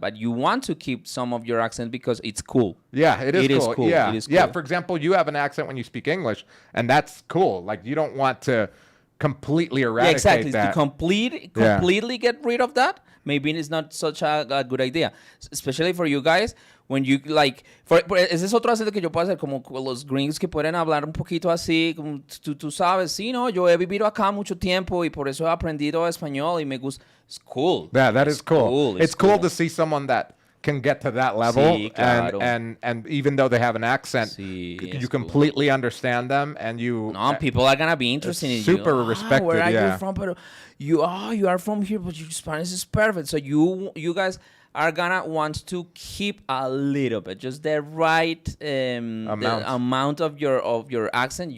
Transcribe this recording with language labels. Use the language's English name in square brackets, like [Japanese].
[English] But you want to keep some of your accent because it's cool. Yeah, it is cool. Yeah. It is Yeah, cool. for example, you have an accent when you speak English, and that's cool. Like, you don't want to completely eradicate exactly. that. To completely get rid of that, maybe it's not such a good idea. Especially for you guys, when you like, [Spanish] ese es otro acento que yo puedo hacer, como los gringos que pueden hablar un poquito así, como tú sabes, sí, no, yo he vivido acá mucho tiempo y por eso he aprendido español y me gusta. [English] It's cool. Yeah, that is cool. It's cool to cool. see someone that can get to that level, [Spanish] Sí, claro. [English] and even though they have an accent, [Spanish] Sí, [English] you [Spanish] es [English] completely understand them, and you No, people are gonna be interested in you. super respected, Where are yeah. you from? But you are from here, but your Spanish is perfect. So you guys are gonna want to keep a little bit, just the right the amount of your accent.